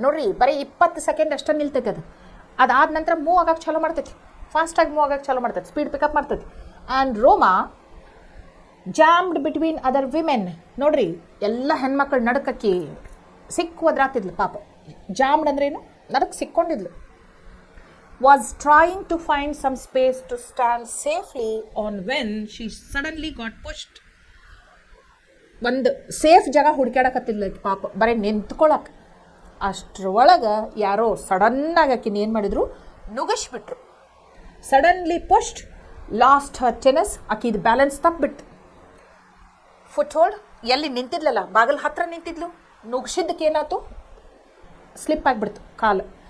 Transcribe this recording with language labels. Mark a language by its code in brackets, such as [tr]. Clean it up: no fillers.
[kn] ನೋಡ್ರಿ, ಬರೀ 20 ಸೆಕೆಂಡ್ ಅಷ್ಟೇ ನಿಲ್ತೈತೆ. ಅದಾದ ನಂತರ ಮೂವ್ ಆಗಕ್ಕೆ ಚಾಲೂ ಮಾಡ್ತೈತಿ, ಫಾಸ್ಟಾಗಿ ಮೂವ್ ಆಗಕ್ಕೆ ಚಾಲೂ ಮಾಡ್ತೈತಿ, ಸ್ಪೀಡ್ ಪಿಕಪ್ ಮಾಡ್ತೈತಿ. [en] And Roma jammed between other women. [kn] ನೋಡ್ರಿ, ಎಲ್ಲ ಹೆಣ್ಮಕ್ಳು ನಡಕಕ್ಕಿ ಒದ್ರಾತಿದ್ಲು ಪಾಪ. ಜಾಮ್ಡ್ ಅಂದ್ರೆ ಏನು, ನಡಕ್ಕೆ ಸಿಕ್ಕೊಂಡಿದ್ಲು. [en] was trying to find some space to stand safely on when she suddenly got pushed. [kn] ಒಂದು ಸೇಫ್ ಜಾಗ ಹುಡುಕಾಡಕತ್ತಿದ್ಲ ಪಾಪ, ಬರೀ ನಿಂತ್ಕೊಳಕ್ಕೆ. ಅಷ್ಟರೊಳಗೆ ಯಾರೋ ಸಡನ್ನಾಗಿ ಆಕಿನ ಏನು ಮಾಡಿದ್ರು, ನುಗ್ಗಿಸ್ಬಿಟ್ರು. [en] Suddenly pushed, lost her ಟೆನಸ್. [kn] ಆಕಿದು ಬ್ಯಾಲೆನ್ಸ್ ತಪ್ಪಿಬಿಟ್ಟು ಫುಟ್ ಹೋಲ್ಡ್, ಎಲ್ಲಿ ನಿಂತಿದ್ಲಲ್ಲ ಬಾಗಿಲ ಹತ್ರ ನಿಂತಿದ್ಲು, ನುಗ್ಸಿದ್ದಕ್ಕೆ ಏನಾಯ್ತು, ಸ್ಲಿಪ್ ಆಗಿಬಿಡ್ತು ಕಾಲು.